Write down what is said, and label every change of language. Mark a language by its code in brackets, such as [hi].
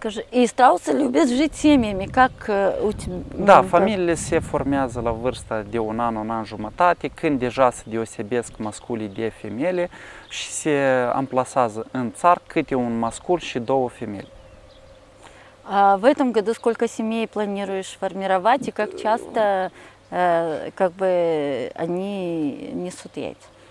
[ru] И страусы любят жить семьями, как у тебя? [ro] Da, familiile se formează la vârsta de un an jumătate, când deja se deosebesc masculii de femele și se amplasează în țarc câte un mascul și 2 femele. [ru] В этом году сколько семей планируешь формировать и как часто как бы они несут яйца?